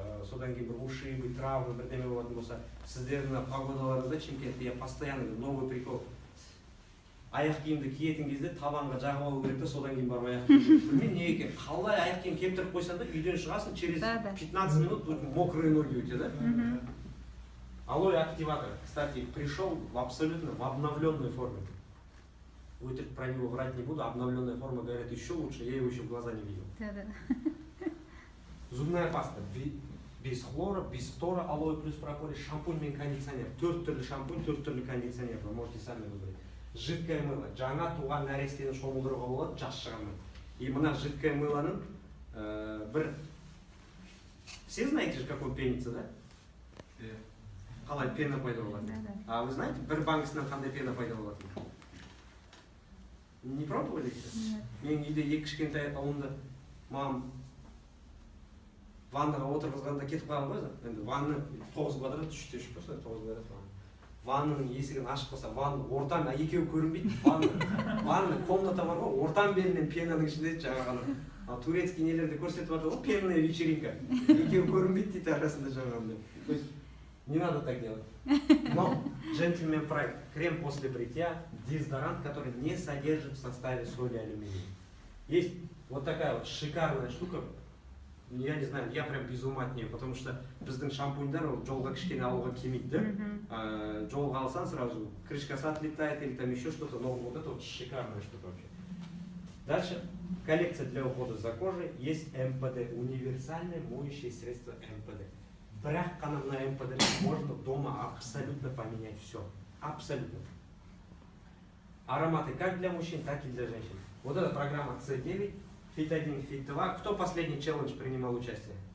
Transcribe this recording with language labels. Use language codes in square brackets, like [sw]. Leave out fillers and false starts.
[kk] содан кейін бір [ru] ушибы, травмы, [kk] бірдеме болатын болса, сіздердің погодаларыңызда Шымкентте [ru] я постоянно новый прикол. [kk] Аяқ киімді киетін кезде табанға жағып алу керек та, содан кейін барып аяқ киім. Білмеймін неге екен. Қалай аяқ киім кептіріп қойсаң да, үйден шығасың, [ru] через 15 минут мокрые ноги у тебя, да? Алоэ активатор, кстати, пришел абсолютно в обновленной форме. Вытрать про него врать не буду, обновленная форма, говорят, еще лучше, я его еще в глаза не видел. Зубная паста, без хлора, без фтора, алоэ плюс прополис, шампунь мен кондиционер. [kk] 4 түрлі шампунь, 4 түрлі кондиционер, [ru] вы можете сами выбрать. Жидкое мыло, [kk] жаңа туған нәрестені шомылдыруға болады, жас шығармай. И мына жидкое мылоның бір... [ru] Все знаете же, как он пенится, да? [kk] Қалай пена пайда болады. [ru] А вы знаете, [kk] бір банкасынан қандай пена пайда болады? [ru] Не пробовали еще? [kk] Мен үйде екі кішкентай ұлымды мамам ваннаға отырғызғанда кетіп қалған ғой, енді ванна 9 квадрат, 3-те 3 болса, 9 квадрат ванна. Ваннаның есігін ашып қалса, ванна ортан, екеуі көрінбейді. Ванна комната бар ғой, ортан белінен пенаның ішінде жаңағаны. Турецкий нелерді көрсетіп жатыр ғой, [ru] пенная вечеринка. [kk] Екеуі көрінбейді дейді арасында жаңағындай. [ru] То есть не надо так делать. Но Gentleman Prime крем после бритья, дезодорант, который не содержит в составе соли алюминия. Есть вот такая вот шикарная штука. Я не знаю, я прям без ума от нее, потому что [kk] біздің шампуньдар жолға кішкене алуға келмейді, [ru] да? [kk] Жолға алсаң [ru] сразу крышкасы отлетает или там еще что-то, но вот это вот шикарная штука вообще. Дальше коллекция для ухода за кожей. Есть МПД, универсальное моющее средство МПД. Бірақ қана на МПД можно дома абсолютно поменять все. Абсолютно. Ароматы как для мужчин, так и для женщин. Вот эта программа C9, Fit 1, Fit 2. Кто последний челлендж принимал участие?